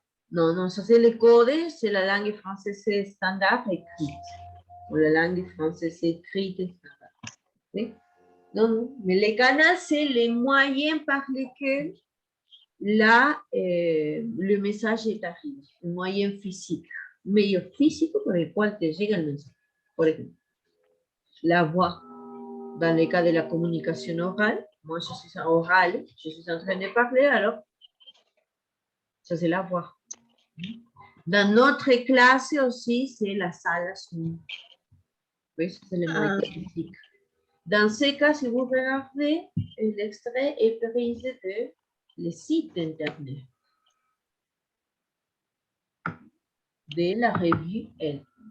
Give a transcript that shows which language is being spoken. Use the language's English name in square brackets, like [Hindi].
[French] Non, non, ça c'est le code, c'est la langue française standard écrite. Ou la langue française écrite standard. Oui? Non, non. Mais les canaux, c'est les moyens par lesquels le message est arrivé. Un moyen physique. [Spanish] Medio físico por el cual te llega el mensaje. Por ejemplo, [French] la voix. Dans le cas de la communication orale, moi je suis orale, je suis en train de parler, alors ça c'est la voix. Dans notre classe aussi, c'est la salle Zoom. Oui, c'est le moyen physique. Dans ce cas, si vous regardez, l'extrait est pris de le site internet de la revue Elle.